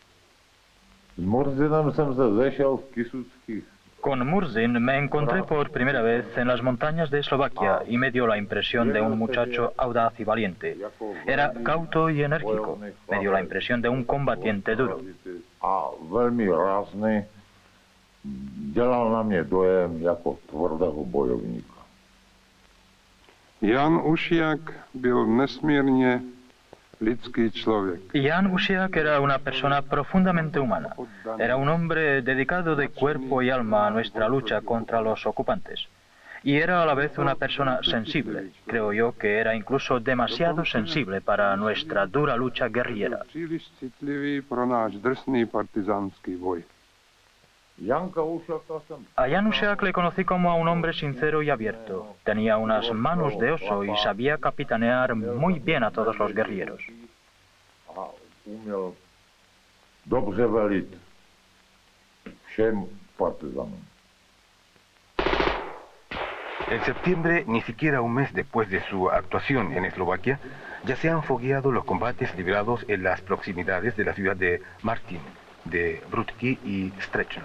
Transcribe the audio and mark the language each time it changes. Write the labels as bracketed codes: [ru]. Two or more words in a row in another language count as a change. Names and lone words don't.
[es] Con Murzin me encontré por primera vez en las montañas de Eslovaquia y me dio la impresión de un muchacho audaz y valiente. Era cauto y enérgico. Me dio la impresión de un combatiente duro. [cs] Jan Ušák byl nesmírně lidský člověk. [es] Jan Ušák era una persona profundamente humana. Era un hombre dedicado de cuerpo y alma a nuestra lucha contra los ocupantes. Y era a la vez una persona sensible. Creo yo que era incluso demasiado sensible para nuestra dura lucha guerrillera. [cs] Příliš citlivý pro náš drsný partizánský boj. [es] A Jan Ušák le conocí como a un hombre sincero y abierto. Tenía unas manos de oso y sabía capitanear muy bien a todos los guerrilleros. En septiembre, ni siquiera un mes después de su actuación en Eslovaquia, ya se han fogueado los combates librados en las proximidades de la ciudad de Martin, de Brutki y Strechno.